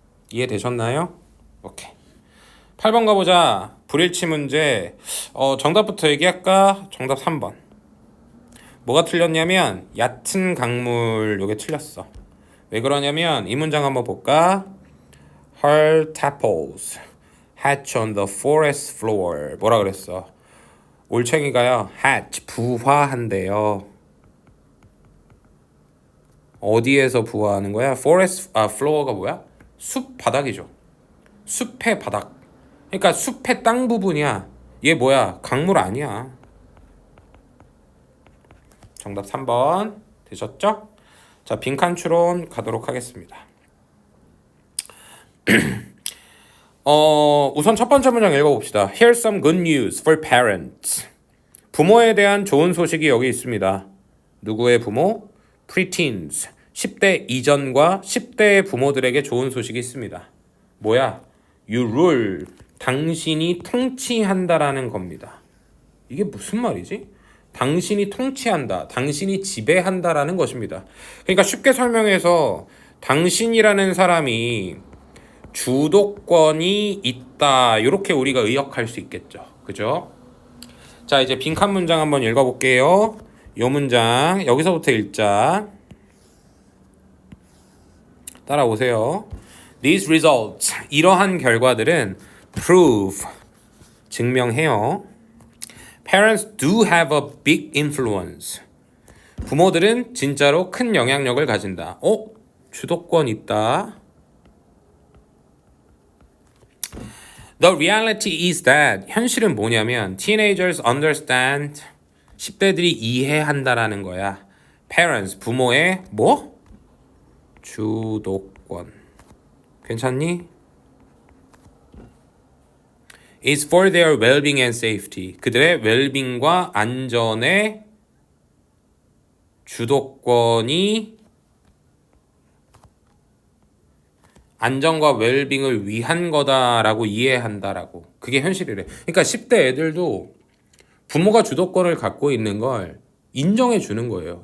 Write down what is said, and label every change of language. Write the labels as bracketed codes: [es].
[ko] 이해되셨나요? 오케이. 8번 가보자. 불일치 문제. 정답부터 얘기할까? 정답 3번. 뭐가 틀렸냐면 얕은 강물 요게 틀렸어. 왜 그러냐면 이 문장 한번 볼까? [en] Her tadpoles hatch on the forest floor. [ko] 뭐라 그랬어? 올챙이가요. hatch 부화한대요. 어디에서 부화하는 거야? forest floor가 뭐야? 숲 바닥이죠. 숲의 바닥. 그러니까 숲의 땅 부분이야. 얘 뭐야? 강물 아니야. 정답 3번 되셨죠? 자, 빈칸 추론 가도록 하겠습니다. 우선 첫 번째 문장 읽어봅시다. [en] Here's some good news for parents. [ko] 부모에 대한 좋은 소식이 여기 있습니다. 누구의 부모? preteens. 10대 이전과 10대의 부모들에게 좋은 소식이 있습니다. 뭐야? [en] You rule. [ko] 당신이 통치한다라는 겁니다. 이게 무슨 말이지? 당신이 통치한다. 당신이 지배한다라는 것입니다. 그러니까 쉽게 설명해서 당신이라는 사람이 주도권이 있다. 이렇게 우리가 의역할 수 있겠죠. 그죠? 자, 이제 빈칸 문장 한번 읽어볼게요. 이 문장 여기서부터 읽자. 따라오세요. [en] These results, [ko] 이러한 결과들은 [en] prove, [ko] 증명해요. [en] Parents do have a big influence. [ko] 부모들은 진짜로 큰 영향력을 가진다. 주도권 있다. [en] The reality is that, [ko] 현실은 뭐냐면 [en] teenagers understand, [ko] 10대들이 이해한다라는 거야. Parents, 부모의 뭐? 주도권. 괜찮니? [en] is for their well-being and safety. [ko] 그들의 웰빙과 안전의 주도권이 안정과 웰빙을 위한 거다라고 이해한다라고. 그게 현실이래. 그러니까 10대 애들도 부모가 주도권을 갖고 있는 걸 인정해 주는 거예요.